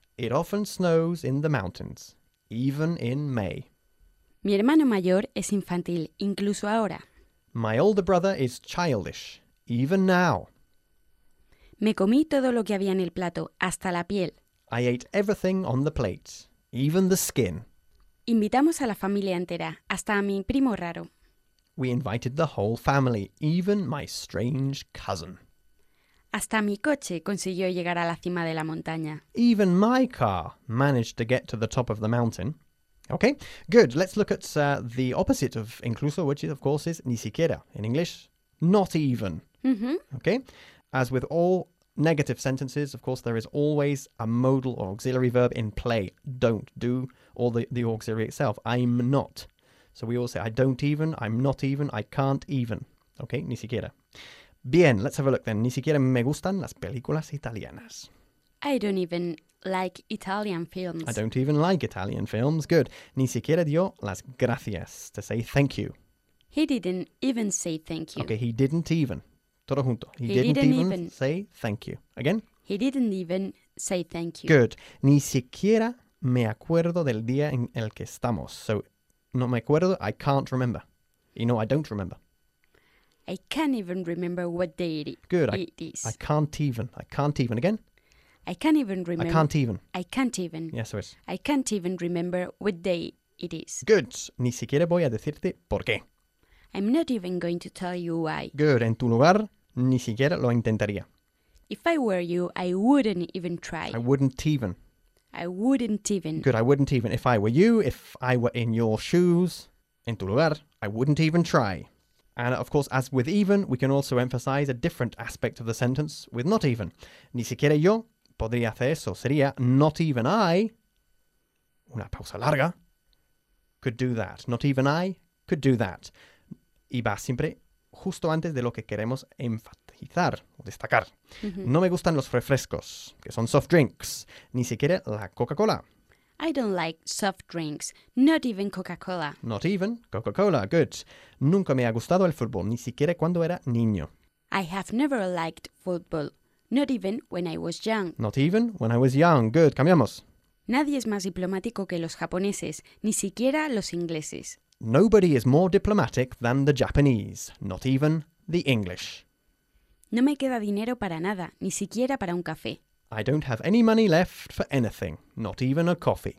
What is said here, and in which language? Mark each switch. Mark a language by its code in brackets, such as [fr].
[en] It often snows in the mountains, even in May. [es] Mi hermano mayor es infantil, incluso ahora. [en] My older brother is childish, even now. [es] Me comí todo lo que había en el plato, hasta la piel. [en] I ate everything on the plate, even the skin. [es] Invitamos a la familia entera, hasta a mi primo raro. [en] We invited the whole family, even my strange cousin. [es] Hasta mi coche consiguió llegar a la cima de la montaña. [en] Even my car managed to get to the top of the mountain. Okay, good. Let's look at the opposite of incluso, which is, of course, is ni siquiera. In English, not even. Mm-hmm. Okay, as with all negative sentences, of course, there is always a modal or auxiliary verb in play. Don't do, or the auxiliary itself. I'm not. So we all say, I don't even, I'm not even, I can't even. [es] Okay, ni siquiera. Bien, [en] let's have a look then. [es] Ni siquiera me gustan las películas italianas. [en] I don't even like Italian films. I don't even like Italian films. Good. [es] Ni siquiera dio las gracias, [en] to say thank you. He didn't even say thank you. Okay, he didn't even. [es] Todo junto. [en] He didn't even say thank you. Again? He didn't even say thank you. Good. [es] Ni siquiera me acuerdo del día en el que estamos. [en] So, [es] no me acuerdo, [en] I can't remember. You know, I don't remember. I can't even remember what day it is. Good. I can't even. I can't even. Again? I can't even remember. I can't even. I can't even. Yes, it is. I can't even remember what day it is. [es] Good. Ni siquiera voy a decirte por qué. [en] I'm not even going to tell you why. [es] Good. En tu lugar, ni siquiera lo intentaría. [en] If I were you, I wouldn't even try. I wouldn't even. I wouldn't even. Good. I wouldn't even. If I were you, if I were in your shoes, [es] en tu lugar, [en] I wouldn't even try. And of course, as with even, we can also emphasize a different aspect of the sentence with not even. [es] Ni siquiera yo podría hacer eso. Sería [en] not even I, [es] una pausa larga, [en] could do that. Not even I could do that. [es] Y va siempre justo antes de lo que queremos enfatizar o destacar. Mm-hmm. No me gustan los refrescos, que son soft drinks. Ni siquiera la Coca-Cola. [en] I don't like soft drinks, not even Coca-Cola. Not even Coca-Cola, good. [es] Nunca me ha gustado el fútbol, ni siquiera cuando era niño. [en] I have never liked football, not even when I was young. Not even when I was young, good, [es] cambiamos. Nadie es más diplomático que los japoneses, ni siquiera los ingleses. [en] Nobody is more diplomatic than the Japanese, not even the English. [es] No me queda dinero para nada, ni siquiera para un café. [en] I don't have any money left for anything, not even a coffee.